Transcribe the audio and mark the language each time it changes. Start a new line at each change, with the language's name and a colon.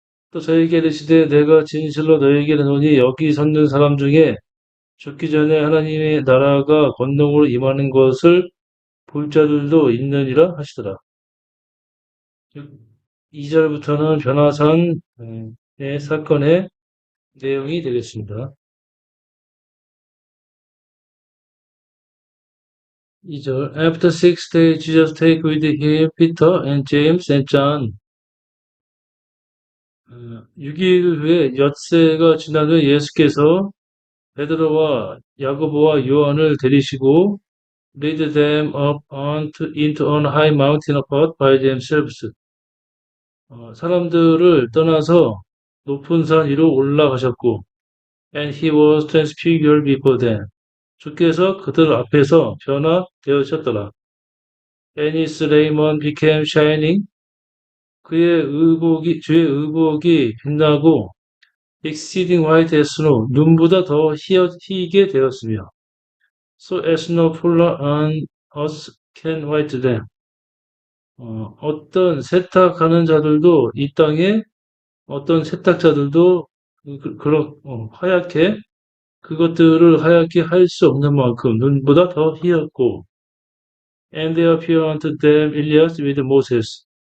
Korean: 또 저에게 이르시되 내가 진실로 너에게 이르노니 여기 섰는 사람 중에 죽기 전에 하나님의 나라가 권능으로 임하는 것을 볼 자들도 있느니라 하시더라. 2절부터는 변화산의 사건의 내용이 되겠습니다. 2절
English: After 6 days Jesus take with him Peter and James and John.
Korean: 6일 후에 엿새가 지난 후에 예수께서 베드로와 야고보와 요한을 데리시고
English: lead them up into a high mountain apart by themselves.
Korean: 사람들을 떠나서 높은 산 위로 올라가셨고
English: and he was transfigured before them.
Korean: 주께서 그들 앞에서 변화되으셨더라.
English: And his raiment became shining.
Korean: 주의 의복이 빛나고
English: exceeding white as snow,
Korean: 눈보다 더 희게 되었으며
English: so as no fuller on us can white them.
Korean: 어떤 세탁하는 자들도 이 땅에 어떤 세탁자들도 하얗게 그것들을 하얗게 할 수 없는 만큼 눈보다 더 희었고
English: and there appeared unto them Elias with Moses.